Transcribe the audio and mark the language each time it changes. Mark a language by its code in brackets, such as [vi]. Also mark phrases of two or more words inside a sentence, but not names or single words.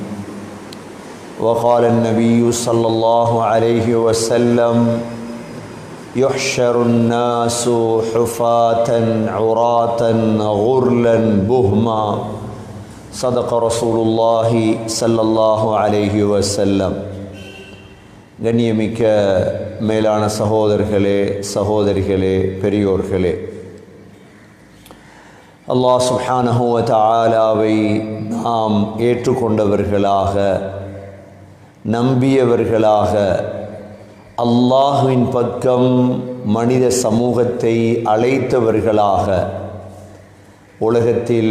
[ar] وقال النبي صلى الله عليه وسلم يحشر الناس حفاة عراة غرلا بهما صدق رسول الله صلى الله عليه وسلم. [ta] கண்ணியமிக்க மேலான சகோதரர்களே, சகோதரிகளே, பெரியோர்களே, அல்லாஹ் [ar] سبحانه وتعالى [ta] நாம் ஏற்றுக்கொண்டவர்களாக, நம்பியவர்களாக, அல்லாஹ்வின் பக்கம் மனித சமூகத்தை அழைத்தவர்களாக, உலகத்தில்